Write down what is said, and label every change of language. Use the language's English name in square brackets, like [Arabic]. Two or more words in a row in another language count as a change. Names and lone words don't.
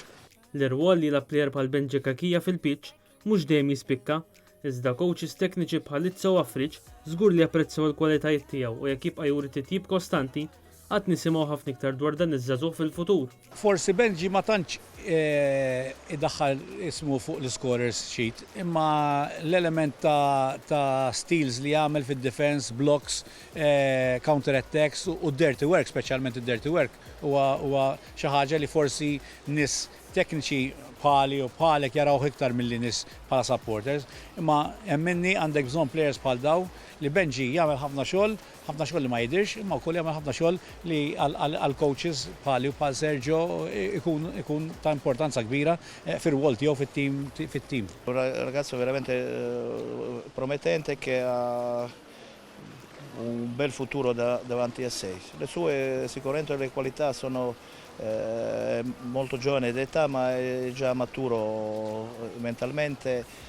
[Maltese] L-irwol li l-plejer bħal Benji Kakija fil-pitch mhux dejjem jispikka, iżda coaches tekniċi bħal Izzo Afriġ żgur li japprezzaw il-kwalitajiet tiegħu u jekk jibqa' juri titjib kostanti qatt nisimgħu ħafna iktar dwar dan iż-żagħżugħ fil-futur. Forsi Benji ma tantx iddaħħal ismu fuq l- [English] scorers sheet, [Maltese] imma l-element ta' steals li jagħmel fid-defense, blocks, [English] counter attacks u dirty work, [Maltese] speċjalment id- [English] dirty work, [Maltese] huwa xi ħaġa li forsi nies tekniċi bħali u bħalek jaraw iktar mill-li nies bħala supporters, imma hemm minni għandek bżonn players bħal daw li Benji jagħmel ħafna xogħol li ma jidirx, imma wkoll jagħmel ħafna xogħol li għal coaches bħali u bħal Sergio ikun ta' importanza kbira fir-rwol tiegħu fit-tim. [Italian] Un ragazzo veramente promettente che ha un bel futuro davanti a sé. Le sue sicuramente le qualità sono molto giovane d'età, ma è già maturo mentalmente.